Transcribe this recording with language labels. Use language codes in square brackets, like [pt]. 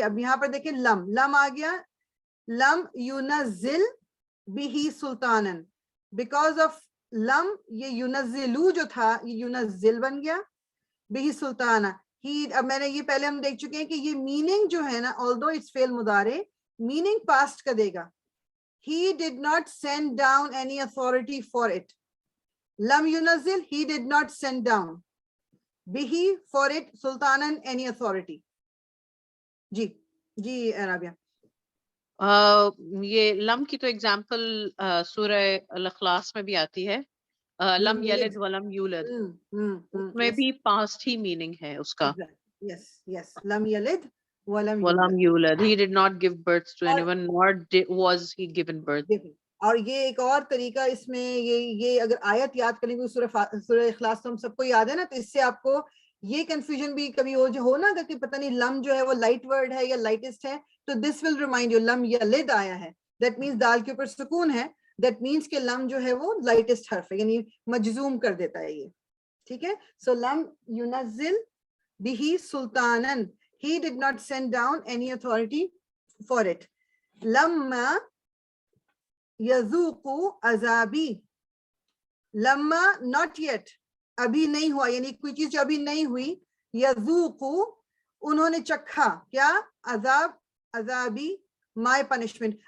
[hi] अब यहाँ पर देखिए लम आ गया. [ar] लम युनज़िल बिही सुल्तानन, [hi] बिकॉज ऑफ लम ये युनज़िलू जो था ये युनज़िल बन गया. बिही सुल्ताना ही, अब मैंने ये पहले हम देख चुके हैं कि ये मीनिंग जो है ना, [en] although it's fail मुदारे, [hi] meaning past का देगा. [en] He did not send down any authority for it. [ar] Lam yunazil, [en] he did not send down. Bihi, for it, sultanan, any authority. [hi] जी जी राबिया. ये लम की तो एग्जाम्पल सूरह अल-इखलास में भी आती है. [ar] लम यलिद वलम यूलद, [hi] उसमें भी पास्ट ही मीनिंग है उसका. [en] Yes, yes. [ar] Lam yalid walam वलम यूलद, [en] he did not give birth to anyone, nor was he given birth. [hi] और ये एक और तरीका इसमें, ये अगर आयत याद करेंगे सूरह इखलास तो हम सबको याद है ना, तो इससे आपको ये कंफ्यूजन भी कभी हो ना कि पता नहीं लम जो है वो लाइट वर्ड है या लाइटेस्ट है, तो [en] This will remind you. [hi] Lump यलिद आया है, दैट मींस दाल के ऊपर सुकून है, दैट मींस कि लम जो है वो लाइटेस्ट हर्फ है, यानी मजजूम कर देता है ये. ठीक है. [en] so [ar] लम युनज़िल बिही सुल्तानन, [en] he did not send down any authority for it. [ar] Lamma yazuqu azabi, [en] lamma not yet, [hi] अभी नहीं हुआ, यानी कोई चीज जो अभी नहीं हुई. यज़ूक़ु, उन्होंने चखा क्या, अजाब, अजाबी, [en] My punishment.